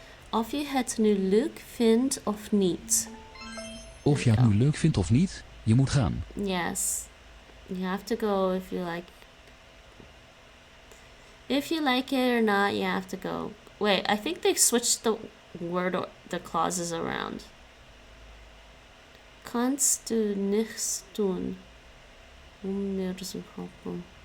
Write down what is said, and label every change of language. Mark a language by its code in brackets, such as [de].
[nl] Of je het nu leuk vindt of niet. Of je het nu leuk vindt of niet, je moet gaan. [en] Yes. You have to go if you like. If you like it or not, you have to go. Wait, I think they switched the word or the clauses around. [de] Kannst du nichts tun, mir zu helfen?